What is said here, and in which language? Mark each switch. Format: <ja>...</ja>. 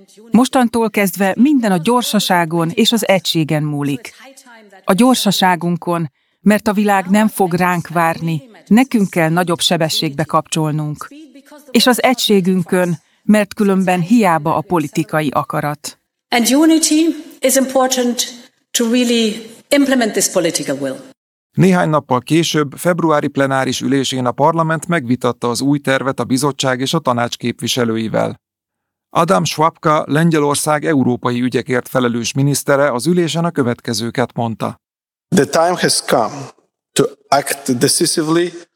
<hu>Mostantól kezdve minden a gyorsaságon és az egységen múlik. A gyorsaságunkon, mert a világ nem fog ránk várni, nekünk kell nagyobb sebességbe kapcsolnunk. És az egységünkön, mert különben hiába a politikai akarat.</hu> <en>And unity is important to really implement this political will.</en> <hu>Néhány nappal később, februári plenáris ülésén a parlament megvitatta az új tervet a bizottság és a tanács képviselőivel. Adam Szwapka, Lengyelország európai ügyekért felelős minisztere az ülésen a következőket mondta.</hu> <en>The time has come to act decisively.</en>